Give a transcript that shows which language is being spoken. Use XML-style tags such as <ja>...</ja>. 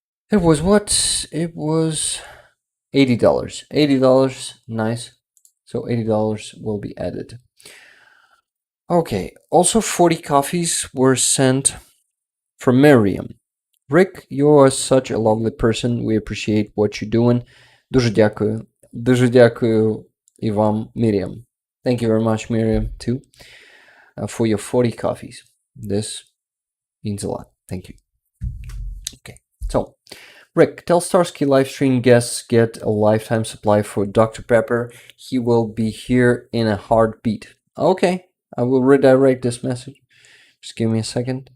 <en>It was what? It was $80. $80, nice. So $80 will be added. Okay, also 40 coffees were sent from Miriam. Rick, you are such a lovely person. We appreciate what you're doing.</en> <uk>Дуже дякую. Дуже дякую і вам, Miriam.</uk> <en>Thank you very much, Miriam, too, for your 40 coffees. This means a lot. Thank you. Okay, so, Rick, tell Starsky livestream guests get a lifetime supply for Dr. Pepper. He will be here in a heartbeat. Okay, I will redirect this message. Just give me a second.</en>